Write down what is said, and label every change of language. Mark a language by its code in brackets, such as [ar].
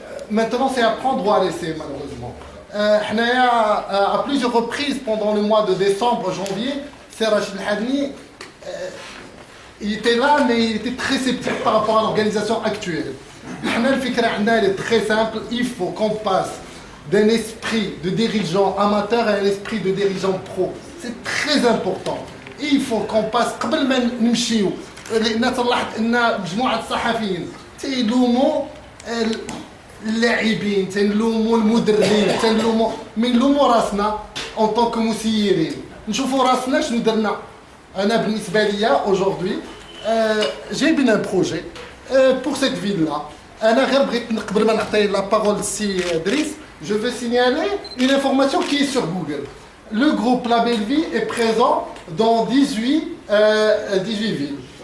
[fr] Maintenant, c'est à prendre ou à laisser, malheureusement. À plusieurs reprises, pendant le mois de décembre, janvier, Serach El-Hadni, il était là, mais il était très sceptique par rapport à l'organisation actuelle. Le fikra elle est très simple. Il faut qu'on passe d'un esprit de dirigeant amateur à un esprit de dirigeant pro. C'est très important. Il faut qu'on passe, [ar] قبل ما نمشيو لان طلعت ان مجموعه الصحفيين تيلوموا اللاعبين تنلوموا المدربين تنلوموا نلوموا راسنا [fr] en tant que [ar] مسيرين نشوفوا راسنا شنو درنا. انا بالنسبه ليا [fr] aujourd'hui [ar] جايبين [fr] un projet pour cette ville là. [ar] انا غير بغيت قبل ما نعطي [fr] la parole للسي دريس je veux signaler une information qui est sur Google. Le groupe La Belle Vie est présent dans 18 villes.